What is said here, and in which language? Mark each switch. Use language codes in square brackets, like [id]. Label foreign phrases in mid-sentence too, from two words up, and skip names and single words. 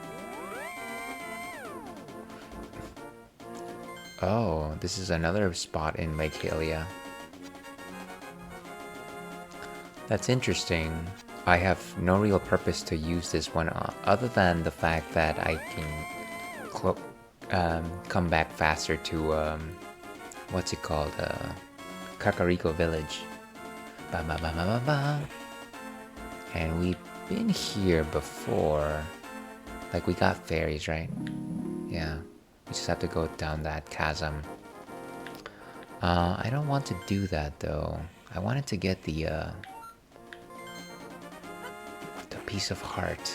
[en] Oh, this is another spot in Lake Hylia. That's interesting. I have no real purpose to use this one other than the fact that I can come back faster to what's it called? Kakariko Village. Ba ba ba ba ba ba. And we've been here before. Like we got fairies, right? Yeah. We just have to go down that chasm. I don't want to do that though. I wanted to get the piece of heart.